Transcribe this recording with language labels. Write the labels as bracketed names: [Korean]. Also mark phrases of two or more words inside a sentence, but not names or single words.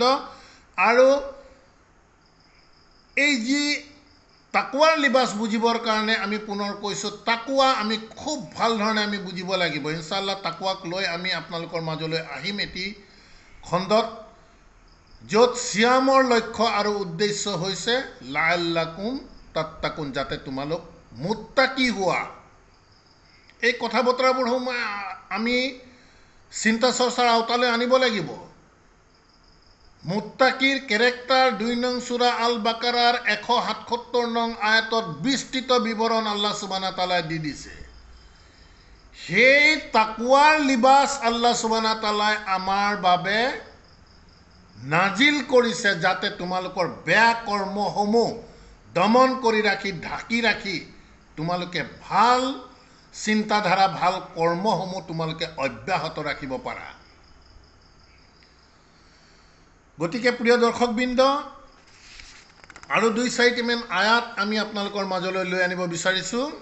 [Assamese] আৰু এই যি তাকৱাৰ লিবাস বুজিবৰ কাৰণে আমি পুনৰ কৈছোঁ, তাকৱা আমি খুব ভাল ধৰণে আমি বুজিব লাগিব। [Arabic] إن شاء الله [Assamese] তাকৱাক লৈ আমি আপোনালোকৰ মাজলৈ আহিম এটি খণ্ডত, য'ত চিয়ামৰ লক্ষ্য আৰু উদ্দেশ্য হৈছে [Arabic] لعلكم تتقون, [Assamese] যাতে তোমালোক মুত্তাকি হোৱা। এই কথা বতৰাবোৰ আমি চিন্তা চৰ্চাৰ আওতালৈ আনিব লাগিব। মুত্তাকিৰ কেৰেক্টাৰ ২ নং সূৰা আল বাকাৰাৰ ১৭৭ নং আয়াতত বিস্তৃত বিৱৰণ [Arabic] الله سبحانه وتعالى [Assamese] দি দিছে। সেই তাকৱাৰ লিবাস [Arabic] الله سبحانه وتعالى [Assamese] আমাৰ বাবে নাজিল কৰিছে, যাতে তোমালোকৰ বেয়া কৰ্মসমূহ দমন কৰি ৰাখি, ঢাকি ৰাখি তোমালোকে ভাল চিন্তাধাৰা, ভাল কৰ্মসমূহ তোমালোকে অব্যাহত ৰাখিব পাৰা। গতিকে প্ৰিয় দৰ্শকবৃন্দ, আৰু ২-৪টিমান আয়াত আমি আপোনালোকৰ মাজলৈ লৈ আনিব বিচাৰিছোঁ।